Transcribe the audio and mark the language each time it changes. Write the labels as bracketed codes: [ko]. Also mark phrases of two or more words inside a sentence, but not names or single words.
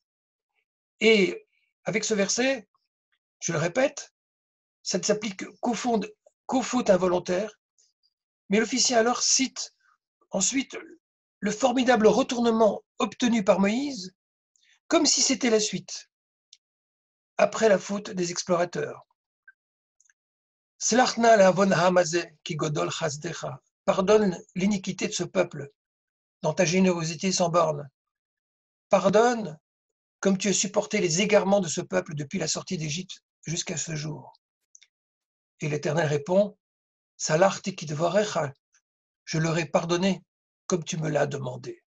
[fr] Et avec ce verset, je le répète, ça ne s'applique qu'aux fautes involontaires, mais l'officier alors cite ensuite le formidable retournement obtenu par Moïse, comme si c'était la suite, après la faute des explorateurs. [he] סלח נא לעון העם הזה כגודל חסדך. [fr] Pardonne l'iniquité de ce peuple dans ta générosité sans borne. Pardonne comme tu as supporté les égarements de ce peuple depuis la sortie d'Égypte jusqu'à ce jour. Et l'Éternel répond, [he] סלחתי כדברך, [fr] je leur ai pardonné comme tu me l'as demandé.